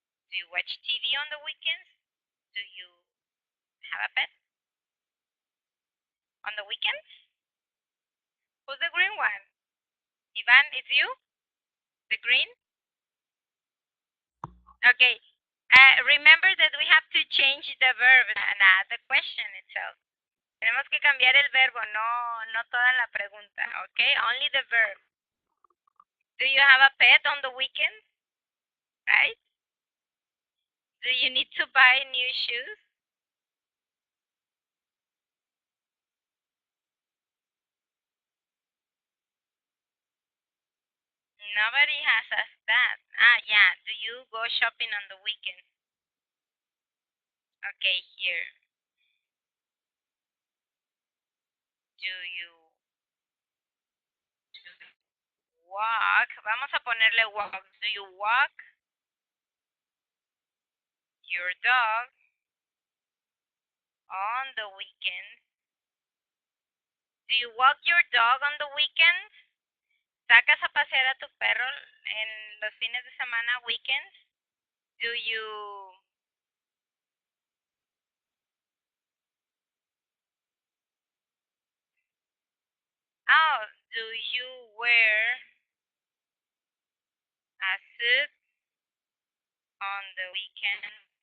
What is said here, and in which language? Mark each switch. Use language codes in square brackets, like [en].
[en] Do you watch TV on the weekends? Do you have a pet on the weekends? Who's the green one? Ivan, it's you? The green? Okay. Remember that we have to change the verb, not the question itself. [es] Tenemos que cambiar el verbo, no toda la pregunta, okay? [en] Only the verb. Do you have a pet on the weekends? Right? Do you need to buy new shoes? Nobody has asked that. Yeah. Do you go shopping on the weekends? Okay, here. Do you walk? [es] Vamos a ponerle [en] walk. Do you walk your dog on the weekends? Do you walk your dog on the weekends? [es] ¿Sacas a pasear a tu perro en los fines de semana, weekends? [en] Do you do you wear a suit on the weekend?